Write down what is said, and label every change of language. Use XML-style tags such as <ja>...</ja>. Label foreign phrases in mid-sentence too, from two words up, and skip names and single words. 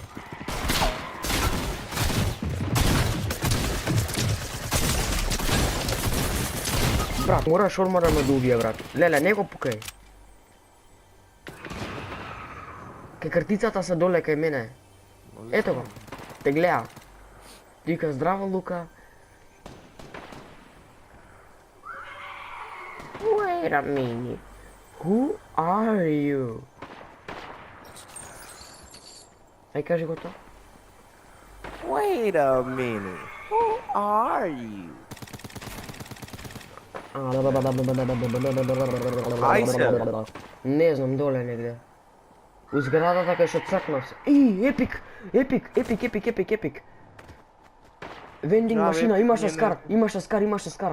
<mk>Брат, мораш орма да ме добие, брат. Леле, не го пукај. Кај картицата се доле кај мене. Ето го. Те гледа. Вика здраво, Лука.</mk> <en>Wait a minute. Who are you?</en> <mk>Ај кажи го тоа.</mk> <en>Wait a minute. Who are you?</en> <mk>Не знам, доле негде. У зградата кај што цркнав се. Епик. Вендинг машина, имаше скар.</mk>